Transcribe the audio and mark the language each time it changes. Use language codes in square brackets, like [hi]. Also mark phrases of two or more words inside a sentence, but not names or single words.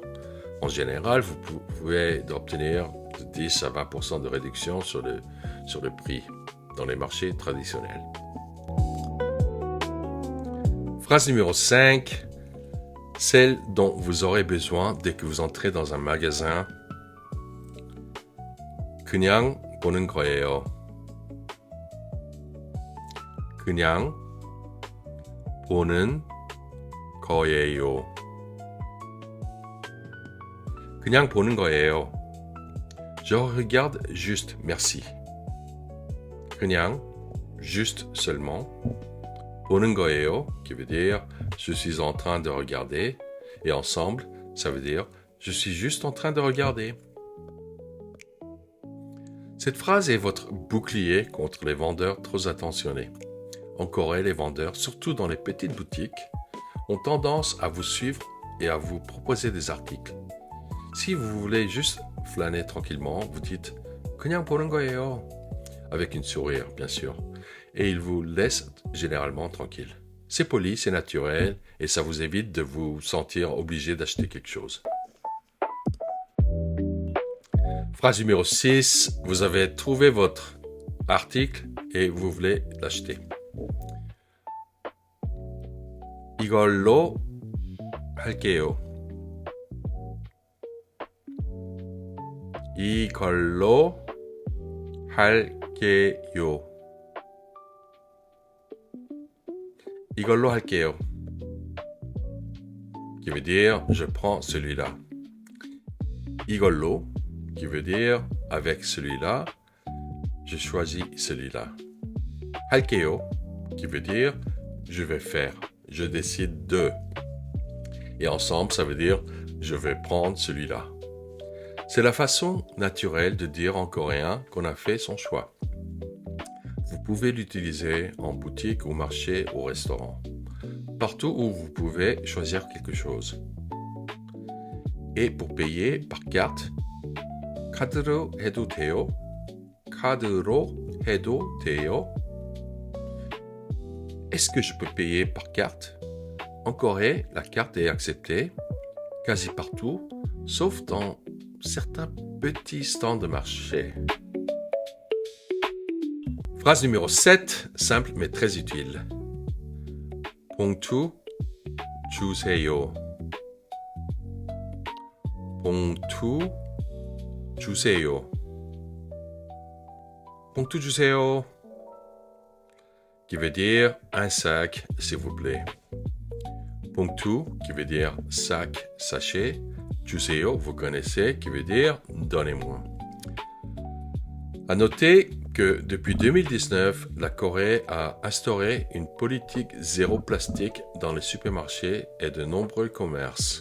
[fr] En général, vous pouvez obtenir de 10 à 20% de réduction sur le prix dans les marchés traditionnels. Phrase numéro 5. Celle dont vous aurez besoin dès que vous entrez dans un magasin. [ko] 그냥 보는 거예요. 그냥 보는 거예요. 그냥 보는 거예요. [fr] Je regarde juste, merci. 그냥, juste seulement. [ko] 보는 거예요, [fr] qui veut dire je suis en train de regarder. Et ensemble, ça veut dire je suis juste en train de regarder. Cette phrase est votre bouclier contre les vendeurs trop attentionnés. En Corée, les vendeurs, surtout dans les petites boutiques, ont tendance à vous suivre et à vous proposer des articles. Si vous voulez juste flâner tranquillement, vous dites « [ko] 그냥 보는 거예요 [fr] » avec une sourire, bien sûr. Et ils vous laissent généralement tranquille. C'est poli, c'est naturel, et ça vous évite de vous sentir obligé d'acheter quelque chose. Phrase numéro 6, vous avez trouvé votre article et vous voulez l'acheter. [ko] 이걸로 할게요. 이걸로 할게요. 이걸로 할게요. [fr] Qui veut dire je prends celui-là. 이걸로 qui veut dire avec celui-là, je choisis celui-là. 할게요 qui veut dire je vais faire, je décide de. Et ensemble, ça veut dire je vais prendre celui-là. C'est la façon naturelle de dire en coréen qu'on a fait son choix. Vous pouvez l'utiliser en boutique, au marché, au restaurant. Partout où vous pouvez choisir quelque chose. Et pour payer par carte, [ko] 카드로 해도 돼요? 카드로 해도 돼요? [fr] Est-ce que je peux payer par carte? En Corée, la carte est acceptée quasi partout, sauf dans certains petits stands de marché. Phrase numéro 7, simple mais très utile. [ko] 봉투 주세요. 봉투 주세요. 봉투 주세요. [fr] Qui veut dire un sac, s'il vous plaît. 봉투, qui veut dire sac, sachet. 주세요, vous connaissez, qui veut dire donnez-moi. À noter que depuis 2019, la Corée a instauré une politique zéro plastique dans les supermarchés et de nombreux commerces.